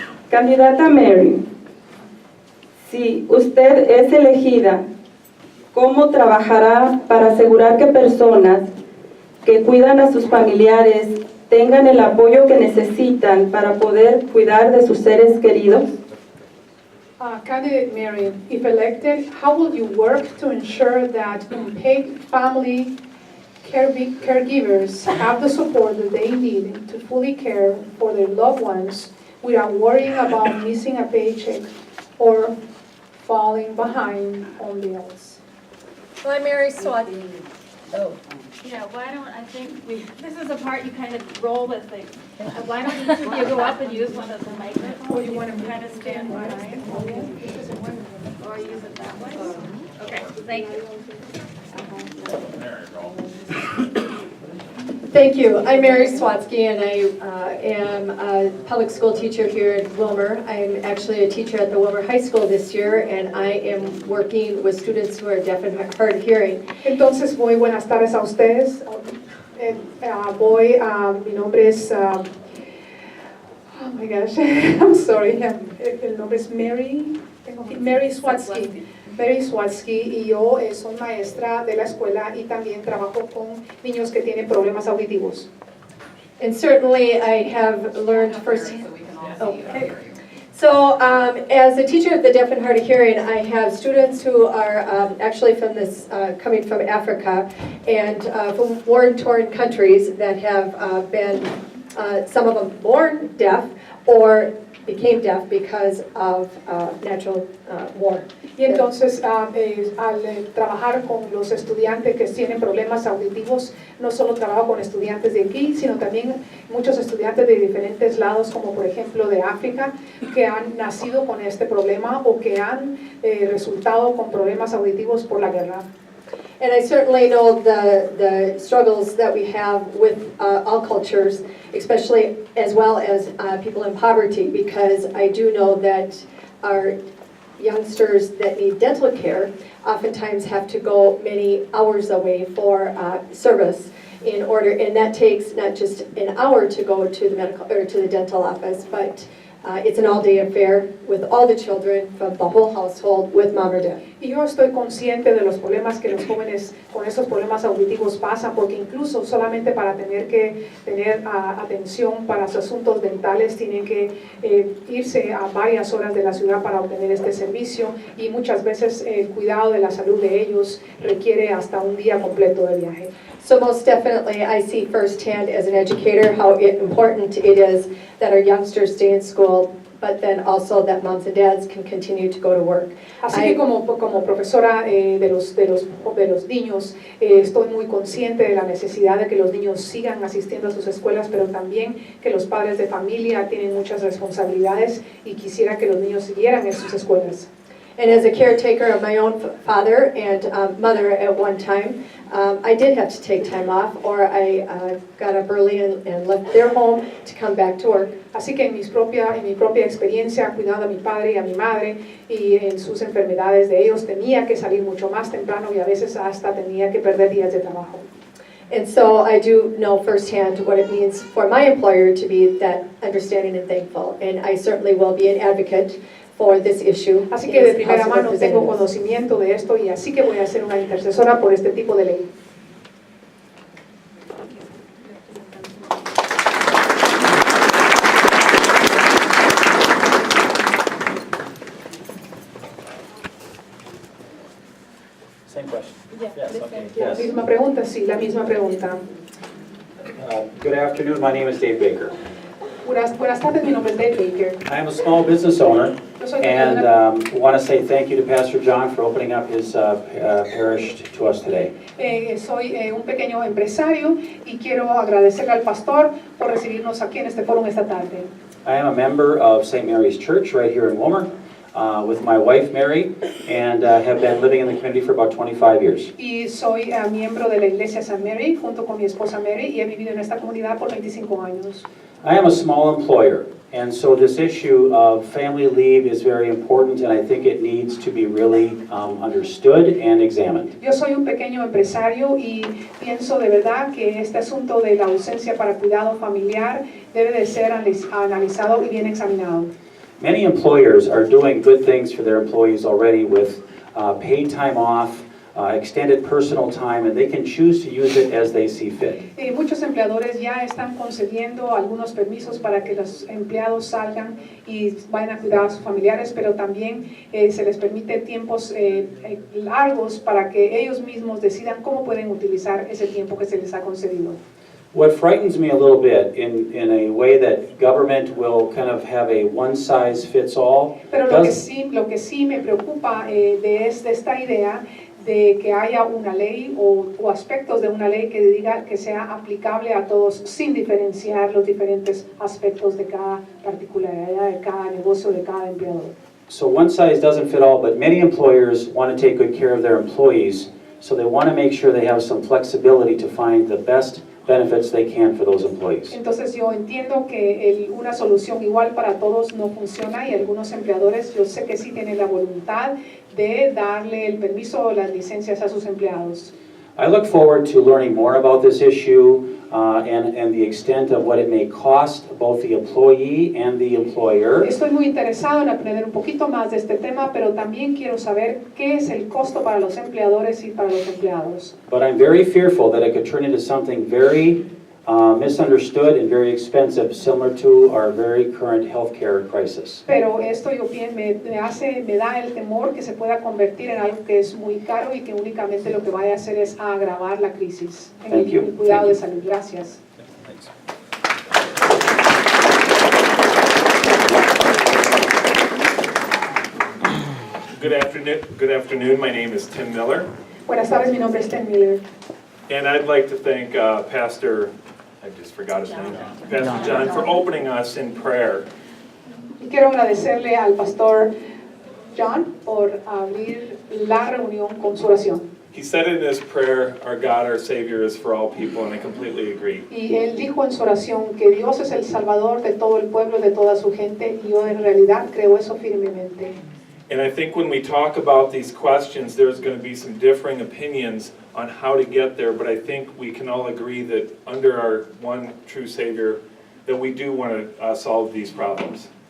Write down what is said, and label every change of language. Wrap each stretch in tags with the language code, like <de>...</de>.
<es>Candidata Mary, si usted es elegida, ¿cómo trabajará para asegurar que personas que cuidan a sus familiares tengan el apoyo que necesitan para poder cuidar de sus seres queridos?</es> <en>Candidate Mary, if elected, how will you work to ensure that unpaid family caregivers have the support that they need to fully care for their loved ones without worrying about missing a paycheck or falling behind on bills? Well, I'm Mary Swati. Oh. Yeah, why don't, I think this is the part you kind of roll with things. Why don't each of you go up and use one of the microphones? Or you want to kind of stand behind? Or use it that way? Okay, thank you. Thank you. I'm Mary Swatsky, and I am a public school teacher here at Willmar. I'm actually a teacher at the Willmar High School this year, and I am working with students who are deaf and hard of hearing.</en> <es>Entonces, muy buenas tardes a ustedes. Mi nombre es,</es> <en>oh my gosh, I'm sorry,</en> <es>el nombre es Mary Swatsky. Mary Swatsky, y yo soy maestra de la escuela y también trabajo con niños que tienen problemas auditivos.</es> <en>And certainly I have learned firsthand. Okay. So as a teacher of the deaf and hard of hearing, I have students who are actually from this, coming from Africa and from war-torn countries that have been, some of them born deaf or became deaf because of natural war.</en> <es>Y entonces, al trabajar con los estudiantes que tienen problemas auditivos, no solo trabajo con estudiantes de aquí, sino también muchos estudiantes de diferentes lados, como por ejemplo de África, que han nacido con este problema o que han resultado con problemas auditivos por la guerra.</es> <en>And I certainly know the struggles that we have with all cultures, especially as well as people in poverty, because I do know that our youngsters that need dental care oftentimes have to go many hours away for service in order, and that takes not just an hour to go to the medical or to the dental office, but it's an all-day affair with all the children from the whole household with mom or dad.</en> <es>Y yo estoy consciente de los problemas que los jóvenes con esos problemas auditivos pasan, porque incluso solamente para tener que tener atención para sus asuntos dentales tienen que irse a varias horas de la ciudad para obtener este servicio, y muchas veces el cuidado de la salud de ellos requiere hasta un día completo de viaje.</es> <en>So most definitely, I see firsthand as an educator how important it is that our youngsters stay in school, but then also that moms and dads can continue to go to work.</en> <es>Así que como profesora de los niños, estoy muy consciente de la necesidad de que los niños sigan asistiendo a sus escuelas, pero también que los padres de familia tienen muchas responsabilidades y quisiera que los niños siguieran en sus escuelas.</es> <en>And as a caretaker of my own father and mother at one time, I did have to take time off, or I got up early and left their home to come back to work.</en> <es>Así que en mi propia experiencia cuidando a mi padre y a mi madre y en sus enfermedades de ellos, tenía que salir mucho más temprano y a veces hasta tenía que perder días de trabajo.</es> <en>And so I do know firsthand what it means for my employer to be that understanding and thankful, and I certainly will be an advocate for this issue.</en> <es>Así que de primera mano tengo conocimiento de esto, y así que voy a ser una intercesora por este tipo de ley.</es> <en>Same question. Yes, okay.</en> <es>La misma pregunta, sí, la misma pregunta.</es> <en>Good afternoon, my name is Dave Baker.</en> <es>Buenas tardes, mi nombre es Dave Baker.</es> <en>I am a small business owner</en> <es>Yo soy</es> <en>and want to say thank you to Pastor John for opening up his parish to us today.</en> <es>Soy un pequeño empresario y quiero agradecerle al pastor por recibirnos aquí en este foro esta tarde.</es> <en>I am a member of St. Mary's Church right here in Wilmer with my wife Mary, and have been living in the community for about 25 years.</en> <es>Y soy miembro de la iglesia St. Mary junto con mi esposa Mary, y he vivido en esta comunidad por 25 años.</es> <en>I am a small employer, and so this issue of family leave is very important, and I think it needs to be really understood and examined.</en> <es>Yo soy un pequeño empresario y pienso de verdad que este asunto de la ausencia para cuidado familiar debe de ser analizado y bien examinado.</es> <en>Many employers are doing good things for their employees already with paid time off, extended personal time, and they can choose to use it as they see fit.</en> <es>Muchos empleadores ya están concediendo algunos permisos para que los empleados salgan y vayan a cuidar a sus familiares, pero también se les permite tiempos largos para que ellos mismos decidan cómo pueden utilizar ese tiempo que se les ha concedido.</es> <en>What frightens me a little bit in a way that government will kind of have a one-size-fits-all.</en> <es>Pero lo que sí me preocupa de esta idea de que haya una ley o aspectos de una ley que diga que sea aplicable a todos sin diferenciar los diferentes aspectos de cada particularidad de cada negocio, de cada empleador.</es> <en>So one size doesn't fit all, but many employers want to take good care of their employees, so they want to make sure they have some flexibility to find the best benefits they can for those employees.</en> <es>Entonces yo entiendo que una solución igual para todos no funciona, y algunos empleadores yo sé que sí tienen la voluntad de darle el permiso o las licencias a sus empleados.</es> <en>I look forward to learning more about this issue and the extent of what it may cost both the employee and the employer.</en> <es>Estoy muy interesado en aprender un poquito más de este tema, pero también quiero saber qué es el costo para los empleadores y para los empleados.</es> <en>But I'm very fearful that it could turn into something very misunderstood and very expensive, similar to our very current healthcare crisis.</en> <es>Pero esto me da el temor que se pueda convertir en algo que es muy caro y que únicamente lo que vaya a hacer es agravar la crisis en el cuidado de salud. Gracias.</es> <en>Good afternoon. My name is Tim Miller.</en> <es>Buenas tardes, mi nombre es Tim Miller.</es> <en>And I'd like to thank Pastor, I just forgot his name, Pastor John, for opening us in prayer.</en> <es>Y quiero agradecerle al pastor John por abrir la reunión con su oración.</es> <en>He said in his prayer, our God, our Savior is for all people, and I completely agree.</en> <es>Y él dijo en su oración que Dios es el Salvador de todo el pueblo, de toda su gente, y yo en realidad creo eso firmemente.</es> <en>And I think when we talk about these questions, there's going to be some differing opinions on how to get there, but I think we can all agree that under our one true Savior, that we do want to solve these problems.</en>